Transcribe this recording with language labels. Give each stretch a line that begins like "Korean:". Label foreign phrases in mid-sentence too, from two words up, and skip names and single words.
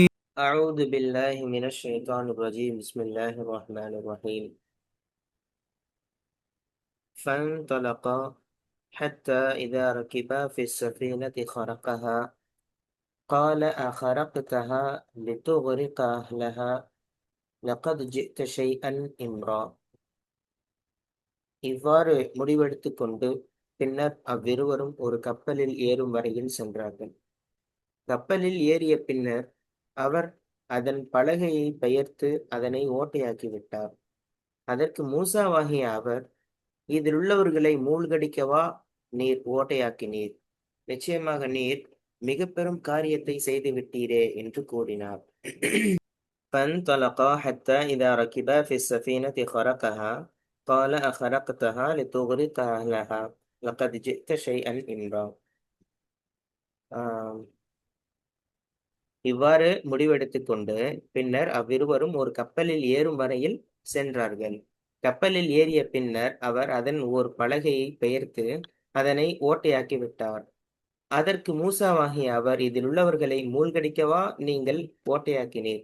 Arabic: أعوذ بالله من الشيطان الرجيم بسم الله الرحمن الرحيم فانطلقا حتى إذا ركبا في السفينة خرقها قال أخرقتها لتغرق أهلها لقد جئت شيئا إمرا.
Tamil: இவ்வாறு முடிவெடுத்துக் கொண்டு பின்னர் அவ்விருவரும் ஒரு கப்பலில் ஏறும் வரையில் சென்றார்கள். கப்பலில் ஏறிய பின்னர் அவர் அதன் பலகையை பெயர்த்து அதனை ஓட்டையாக்கி விட்டார். அதற்கு மூசாவாகிய அவர், இதிலுள்ளவர்களை மூழ்கடிக்கவா நீர் ஓட்டையாக்கினீர்? நிச்சயமாக நீர் மிக பெரும் காரியத்தை செய்து விட்டீரே என்று கூறினார்.
Arabic: فانطلقا حتى إذا ركبا في السفينة خرقها قال أخرقتها لتغرق أهلها لقد جئت شيئا إمرا.
Tamil: இவ்வாறு முடிவெடுத்துக் கொண்டு பின்னர் அவ்விருவரும் ஒரு கப்பலில் ஏறும் வரையில் சென்றார்கள். கப்பலில் ஏறிய பின்னர் அவர் அதன் ஓர் பலகையை பெயர்த்து அதனை ஓட்டையாக்கி விட்டார். அதற்கு மூசாவாகிய அவர், இதில் உள்ளவர்களை மூழ்கடிக்கவா நீங்கள் ஓட்டையாக்கினீர்?